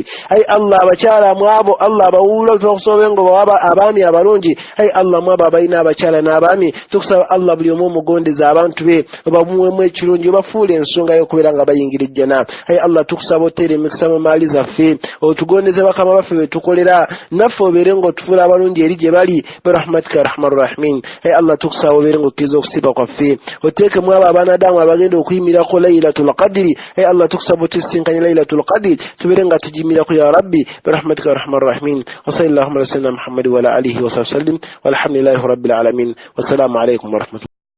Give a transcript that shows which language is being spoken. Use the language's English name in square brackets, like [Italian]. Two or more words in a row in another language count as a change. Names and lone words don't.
[Ganda] ayi Allah abakyala mu abo Allah abawuulu tukusaba nga bawaba abaami abalungi. ayi Allah mwabo abalina abakyala n'abaami tukusaba Allah buli omu omugondeza abantu be obamuwemu ekirungi obafuula ensonga y'okubeera nga bayingira ejjana. ayi Allah tukusaba oteera emikisa mu maali zaffe otugondeze bakama baffe be tukolera naffe obeere ng'otufuula abalungi eri gye bali [Arabic] برحمتك أرحم الراحمين. [Ganda] ayi Allah tukusaba obeere ng'okkiriza okusiiba kwaffe oteekemu abo abanadamu abagenda okuyimirako Laylatul Qadri. ayi Allah tukusaba otusinkanye Laylatul Qadri tubeere nga tugiyimirako [Arabic] يا رب برحمتك أرحم الراحمين. وصلى الله على سيدنا محمد وعلى آله وصحبه وسلم والحمد لله رب العالمين. والسلام عليكم ورحمة الله